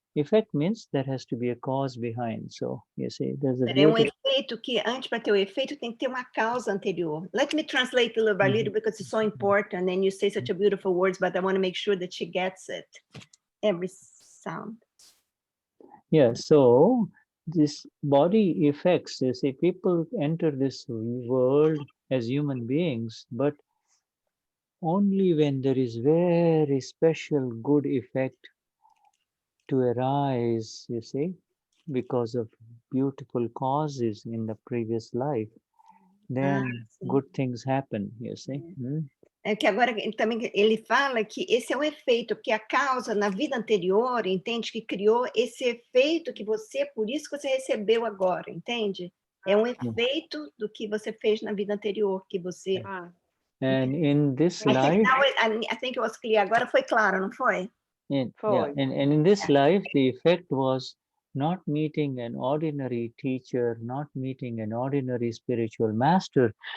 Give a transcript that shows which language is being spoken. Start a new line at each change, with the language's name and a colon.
English: Effect means there has to be a cause behind. So you see, there's a beautiful.
Portuguese: Efeito que antes para ter o efeito tem que ter uma causa anterior.
English: Let me translate little by little because it's so important, and you say such a beautiful words, but I want to make sure that she gets it. Every sound. Yeah. So this body effects. You see, people enter this world as human beings, but only when there is very special good effect to arise, you see, because of beautiful causes in the previous life, then good things happen, you see.
Portuguese: É que agora também ele fala que esse é o efeito, porque a causa na vida anterior, entende, que criou esse efeito que você, por isso que você recebeu agora, entende? É um efeito do que você fez na vida anterior, que você...
English: And in this life... I think it was clear.
Portuguese: Agora foi claro, não foi?
English: Yeah, and in this life, the effect was not meeting an ordinary teacher, not meeting an ordinary spiritual master.